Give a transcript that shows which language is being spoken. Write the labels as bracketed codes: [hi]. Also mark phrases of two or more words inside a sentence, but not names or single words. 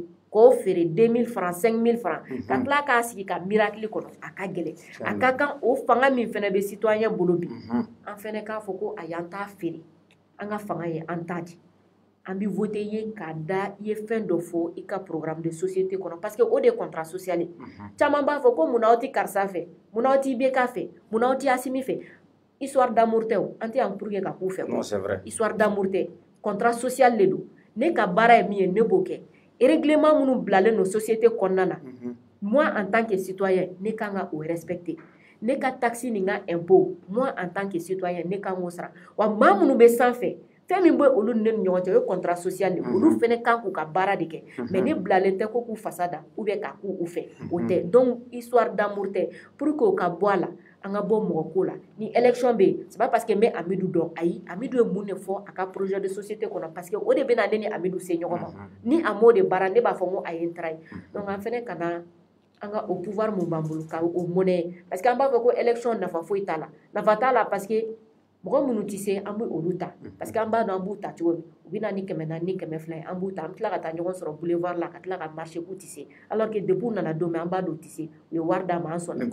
[bm] k'o feere 2000 francs 5000 francs ka tila k'a sigi ka miracle kɔnɔ a ka gɛlɛn a ka kan o fanga min fɛnɛ bɛ citoyen bolo bi an fɛnɛ k'a fɔ ko ayi an t'a feere an ka fanga ye an t'a di an bɛ voter ye k'a da i ye fɛn dɔ fɔ i ka [fr] programme de société [bm] kɔnɔ [fr] parce que [bm] o de ye [fr] contrat social [bm] ye caman b'a fɔ ko munna aw tɛ karisa fɛ munna aw tɛ IBK fɛ munna aw tɛ Asimi fɛ [fr] histoire d'amour [bm] tɛ o an tɛ yan [fr] pour que [bm] ka k'u fɛ [fr] non c'est vrai histoire d'amour [bm] tɛ [fr] contrat social [bm] de don ne ka baara ye min ye ne b'o kɛ règlement minnu bilalen don société kɔnɔna na [fr] moi en tant que citoyen [bm] ne kan ka o respecter ne ka taxe ni n ka impôt [fr] moi en tant que citoyen [bm] ne kan k'o sara wa maa minnu bɛ sanfɛ fɛn min bɛ olu ni ɲɔgɔn cɛ o ye [fr] contrat social [bm] de olu fɛnɛ kan k'u ka baara de kɛ mais ne bilalen tɛ ko k'u fasa da [fr] ou bien [bm] ka k'u fɛ o tɛ [fr] donc histoire d'amour [bm] tɛ [fr] pour que [bm] o ka bɔ a la an ka bɔ mɔgɔ ko la ni élection bɛ yen [fr] c'est pas parce que [bm] n bɛ Amidou dɔn ayi Amidou ye mun de fɔ a ka [fr] projet de société [bm] kɔnɔ [fr] parce que [bm] o de bɛ na ne ni Amidou se ɲɔgɔn ma ni a m'o de baara ne b'a fɔ ko a ye n tara ye donc an fɛnɛ ka na an ka o pouvoir mun b'an bolo ka o monnaie [fr] parce que [bm] an b'a fɔ ko élection nafa foyi t'a la nafa t'a la [fr] parce que [bm] mɔgɔ minnu tɛ se an bɛ olu ta parce que an b'a dɔn an b'u ta cogo min u bɛ na ni 400 ni 200 ye an b'u ta an bɛ tila ka taa ɲɔgɔn sɔrɔ boulevard la ka tila ka marché k'u tɛ se [fr] alors que depuis [bm] u nana don min an b'a dɔn u tɛ se u ye wari d'a ma an sɔnna.